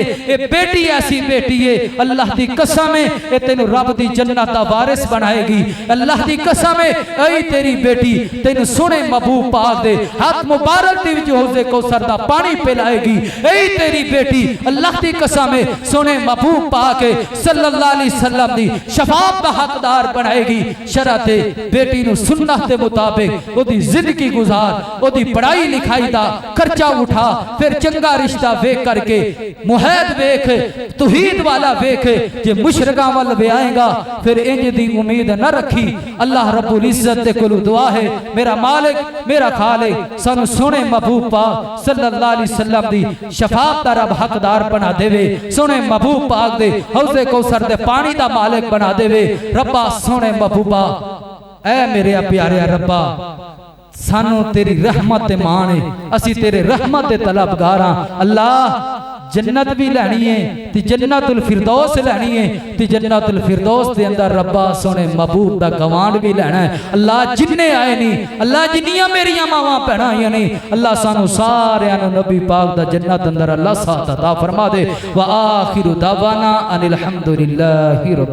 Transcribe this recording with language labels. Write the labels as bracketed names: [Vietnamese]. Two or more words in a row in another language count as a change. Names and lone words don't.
[Punjabi] ਏ ਬੇਟੀ ਐਸੀ ਬੇਟੀ ਹੈ, ਅੱਲਾਹ ਦੀ ਕਸਮ ਹੈ ਏ ਤੈਨੂੰ ਰੱਬ ਦੀ ਜੰਨਤ ਦਾ ਵਾਰਿਸ ਬਣਾਏਗੀ। ਅੱਲਾਹ ਦੀ ਕਸਮ ਹੈ ਐ ਤੇਰੀ ਬੇਟੀ ਤੈਨੂੰ ਸੋਹਣੇ ਮਹਿਬੂਬ ਪਾਕ ਹੱਥ ਮੁਬਾਰਕ ਦੇ ਵਿਚ ਹੌਜ਼ੇ ਕੌਸਰ ਦਾ ਪਾਣੀ ਪਿਲਾਏਗੀ। ਐ ਤੇਰੀ ਬੇਟੀ ਅੱਲਾਹ ਦੀ ਕਸਮ ਹੈ ਸੋਹਣੇ ਮਹਿਬੂਬ ਪਾਕ [Arabic] صلى الله عليه وسلم [Punjabi] ਦੀ ਸ਼ਫ਼ਾਅਤ ਦਾ ਹੱਕਦਾਰ ਬਣਾਏਗੀ। ਸ਼ਰਤ ਬੇਟੀ ਨੂੰ ਸੁੰਨਤ ਦੇ ਮੁਤਾਬਿਕ ਓਹਦੀ ਜ਼ਿੰਦਗੀ ਗੁਜ਼ਾਰ, ਓਹਦੀ ਪੜ੍ਹਾਈ ਲਿਖਾਈ ਦਾ ਖ਼ਰਚਾ ਉਠਾ, ਫਿਰ ਚੰਗਾ ਰਿਸ਼ਤਾ ਵੇਖ ਕਰਕੇ ਮੁਹੈਦ ਵੇਖ, ਤੌਹੀਦ ਵਾਲਾ ਵੇਖ। ਜੇ ਮੁਸ਼ਰਕਾਂ ਵੱਲ ਬਿਆਹੇਗਾ ਫਿਰ ਇੰਜ ਦੀ ਉਮੀਦ ਨਾ ਰੱਖੀ। ਅੱਲਾਹ ਰੱਬੁਲ ਇੱਜ਼ਤ ਦੇ ਕੋਲ ਦੁਆ ਹੈ ਮੇਰਾ ਮਾਲਿਕ ਮੇਰਾ ਖ਼ਾਲਿਕ ਸਾਨੂੰ ਸੋਹਣੇ ਮਹਿਬੂਬ ਪਾਕ [Arabic] صلى الله عليه وسلم [Punjabi] ਦੀ ਸ਼ਫ਼ਾਅਤ ਦਾ ਰੱਬ ਹੱਕਦਾਰ ਬਣਾ ਦੇਵੇ। ਸੋਹਣੇ ਮਹਿਬੂਬ ਪਾਕ ਦੇ ਹੌਜ਼ੇ ਕੌਸਰ ਦੇ ਪਾਣੀ ਦਾ ਮਾਲਿਕ ਬਣਾ ਦੇਵੇ। ਰੱਬਾ ਸੋਹਣੇ ਮਹਿਬੂਬਾ ਐ ਮੇਰੇ ਪਿਆਰੇ ਰੱਬਾ ਸਾਨੂੰ ਤੇਰੀ ਰਹਿਮਤ ਤੇ ਮਾਣ ਹੈ, ਅਸੀਂ ਤੇਰੇ ਰਹਿਮਤ ਦੇ ਤਲਬਗਾਰ ਹਾਂ। ਅੱਲਾਹ ਜੰਨਤ ਭੀ ਲੈਣੀ ਹੈ ਤੇ ਜੰਨਤੁਲ ਫ਼ਿਰਦੌਸ ਲੈਣੀ ਹੈ ਤੇ ਜੰਨਤੁਲ ਫ਼ਿਰਦੌਸ ਦੇ ਅੰਦਰ ਰੱਬਾ ਸੋਹਣੇ ਮਹਿਬੂਬ ਦਾ ਗੁਆਂਢ ਭੀ ਲੈਣਾ ਹੈ। ਅੱਲਾਹ ਜਿੰਨੇ ਆਏ ਨਹੀਂ, ਅੱਲਾਹ ਜਿੰਨੀਆਂ ਮੇਰੀਆਂ ਮਾਵਾਂ ਭੈਣਾਂ ਆਈਆਂ ਨੇ, ਅੱਲਾਹ ਸਾਨੂੰ ਸਾਰਿਆਂ ਨੂੰ ਨਬੀ ਪਾਕ ਦਾ ਜੰਨਤ ਅੰਦਰ ਅੱਲਾਹ ਸਾਥ ਅਤਾ ਫ਼ਰਮਾ ਦੇ। [Arabic] وآخر دعوانا أن الحمد لله رب